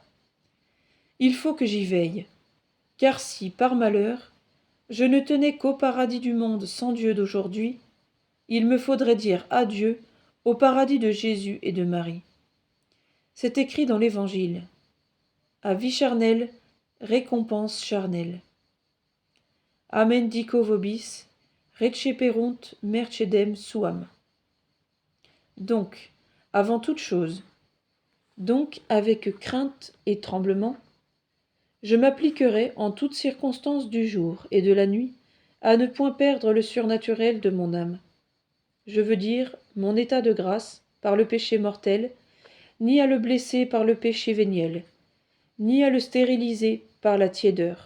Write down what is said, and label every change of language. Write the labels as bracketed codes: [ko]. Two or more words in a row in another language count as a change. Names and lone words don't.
[fr] Il faut que j'y veille, car si, par malheur, je ne tenais qu'au paradis du monde sans Dieu d'aujourd'hui, il me faudrait dire adieu au paradis de Jésus et de Marie. C'est écrit dans l'Évangile. À vie charnelle, récompense charnelle. [la] Amen dico vobis, receperunt mercedem suam. [fr] Donc, avant toute chose, donc avec crainte et tremblement, je m'appliquerai en toutes circonstances du jour et de la nuit à ne point perdre le surnaturel de mon âme. Je veux dire mon état de grâce par le péché mortel, ni à le blesser par le péché véniel, ni à le stériliser par la tiédeur.